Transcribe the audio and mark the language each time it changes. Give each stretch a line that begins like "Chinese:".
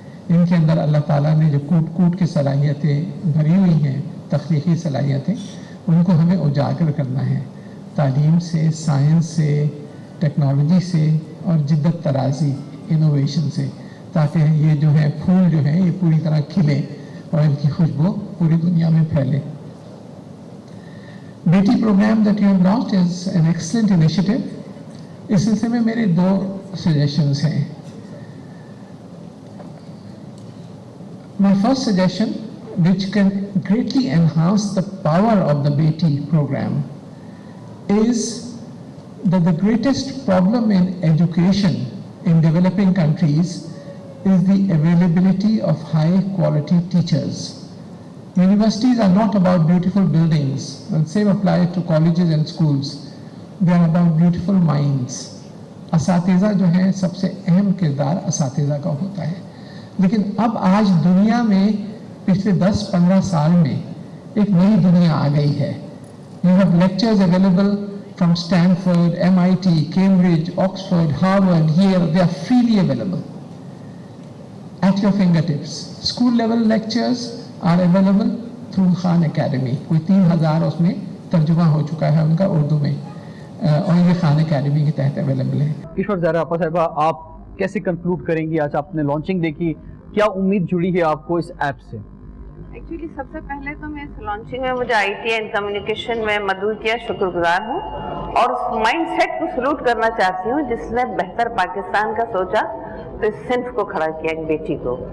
Urdu: ان کے اندر اللہ تعالیٰ نے جو کوٹ کے صلاحیتیں بھری ہوئی ہیں, تخلیقی صلاحیتیں, ان کو ہمیں اجاگر کرنا ہے تعلیم سے, سائنس سے, ٹیکنالوجی سے اور جدت طرازی, انوویشن سے, تاکہ یہ جو ہے پھول جو ہیں یہ پوری طرح کھلے اور ان کی خوشبو پوری دنیا میں پھیلے.
English: Beti programme that you have launched is an excellent initiative.
Urdu: اس سلسلے میں میرے 2 سجیشنز ہیں.
English: My first suggestion, which can greatly enhance the power of the Beti program, is that the greatest problem in education in developing countries is the availability of high quality teachers. Universities are not about beautiful buildings, and same applies to colleges and schools. They are about beautiful minds.
Urdu: اساتذہ جو ہیں سب سے اہم کردار اساتذہ کا ہوتا ہے, لیکن اب آج دنیا میں پچھلے 10-15 سال میں ایک نئی دنیا آ گئی ہے.
English: You have lectures available from Stanford, MIT, Cambridge, Oxford, Harvard, Yale. They are freely available at your fingertips. School level lectures are available through Khan Academy.
Urdu: کوئی 3000 اس میں ترجمہ ہو چکا ہے ان کا اردو میں, اور یہ خان اکیڈمی کے تحت اویلیبل ہے. ایشور زہرا آپا صاحبہ, آپ کیسے کنکلوڈ کریں گی؟ آج آپ نے لانچنگ دیکھی, کیا امید جڑی ہے آپ کو اس ایپ سے؟ ایکچولی سب سے پہلے تو میں اس لانچنگ میں مجھے آئی ٹی اینڈ کمیونیکیشن میں مدعو کیا شکر گزار ہوں, اور اس مائنڈ سیٹ کو سلوٹ کرنا چاہتی ہوں جس نے بہتر پاکستان کا سوچا تو اس صنف کو کھڑا کیا, ایک بیٹی کو.